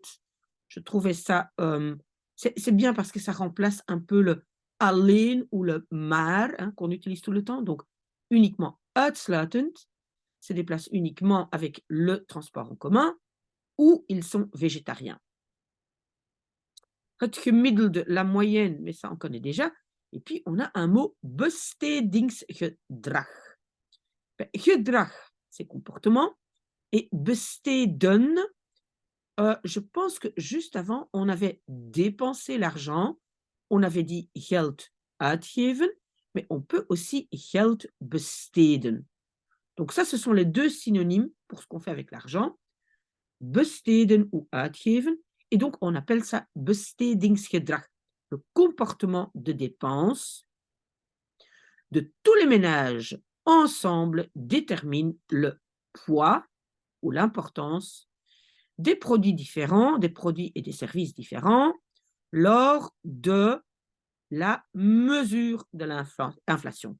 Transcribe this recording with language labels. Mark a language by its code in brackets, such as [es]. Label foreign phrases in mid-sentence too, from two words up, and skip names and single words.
[fr] Je trouvais ça, c'est bien parce que ça remplace un peu le alleen ou le maar, hein, qu'on utilise tout le temps. Donc, uniquement uitsluitend se déplace uniquement avec le transport en commun, ou ils sont végétariens. [nl] Het gemiddelde, [fr] la moyenne, mais ça on connaît déjà. Et puis on a un mot bestedingsgedrag. Gedrag, c'est comportement. Et besteden, je pense que juste avant, on avait dépensé l'argent. On avait dit [nl] geld uitgeven, [fr] mais on peut aussi [nl] geld besteden. [fr] Donc ça, ce sont les 2 synonymes pour ce qu'on fait avec l'argent. Besteden ou uitgeven. Et donc, on appelle ça bestedingsgedrag, le comportement de dépense de tous les ménages ensemble détermine le poids ou l'importance des produits différents, des produits et des services différents lors de la mesure de l'inflation.